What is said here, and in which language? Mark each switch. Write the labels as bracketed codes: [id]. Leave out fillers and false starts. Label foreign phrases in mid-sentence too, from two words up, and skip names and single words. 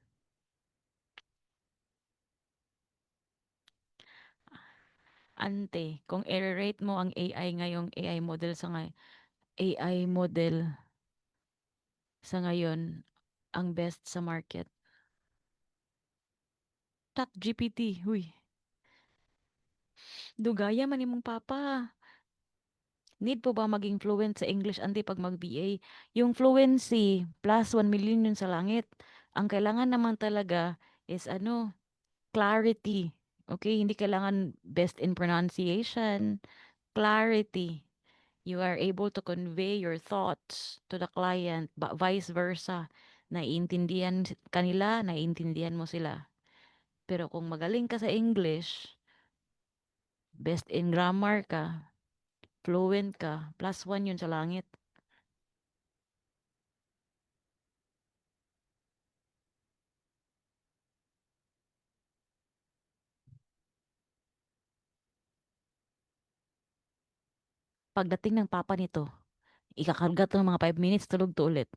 [tl] Ante, kung i-rate mo ang AI ngayong [en] AI model [tl] sa ngayon, ang best sa market. ChatGPT, [ceb] huy. Dugaya man imong papa. [tl] Need po ba maging fluent sa English ante pag mag-BA? Yung [en] fluency plus 1 million [tl] yun sa langit. Ang kailangan naman talaga is ano, clarity. Okay, hindi kailangan [en] best in pronunciation, [tl] clarity. [en] You are able to convey your thoughts to the client, vice versa. [tl] Naiintindihan kanila, naiintindihan mo sila. Pero kung magaling ka sa English, [en] best in grammar [tl] ka, fluent ka, plus one yun sa langit. Pagdating ng papa nito, ikakarga to ng mga 5 minutes, tulog to ulit.